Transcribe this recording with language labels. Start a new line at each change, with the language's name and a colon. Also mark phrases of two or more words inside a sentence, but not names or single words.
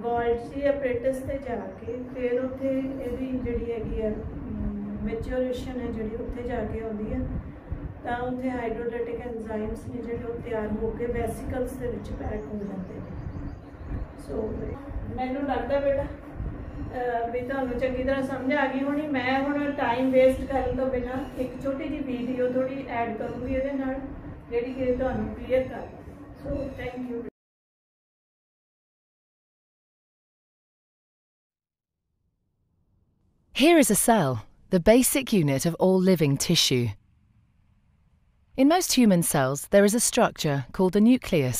English: Golgi apparatus
Punjabi: ਸੇ ਜਾਕੇ ਫਿਰ ਉੱਥੇ ਇਹਦੀ ਜਿਹੜੀ ਹੈਗੀ ਹੈ ਮੈਚਿਓਰੇਸ਼ਨ ਹੈ ਜਿਹੜੀ ਉੱਥੇ ਜਾਕੇ ਆਉਂਦੀ ਹੈ, ਤਾਂ ਉੱਥੇ
English: hydrolytic enzymes
Punjabi: ਨੇ ਜਿਹੜੇ ਵੋ ਤਿਆਰ ਹੋ ਕੇ ਵੈਸੀਕਲਜ਼ ਦੇ ਵਿਚ ਪੈਕ ਹੋ ਜਾਤੇ ਹੈਂ। ਸੋ ਮੈਨੂੰ ਲਗਦਾ ਬੇਟਾ ਭੀ ਤੁਹਾਨੂੰ ਚੰਗੀ ਤਰ੍ਹਾਂ ਸਮਝ ਆ ਗਈ ਹੋਣੀ। ਮੈਂ ਹੁਣ
English: time waste
Punjabi: ਕਰਨ ਤੋ ਬਿਨਾ ਇਕ ਛੋਟੀ ਜੀ ਵੀਡੀਓ ਥੋੜ੍ਹੀ ਐਡ ਕਰੂੰਗੀ ਇਹਦੇ ਨਾਲ ਜਿਹੜੀ ਕਿ ਤੁਹਾਨੂੰ ਕਲੀਅਰ ਕਰ।
English: So, thank you. Here is a cell, the basic unit of all living tissue. In most human cells, there is a structure called the nucleus.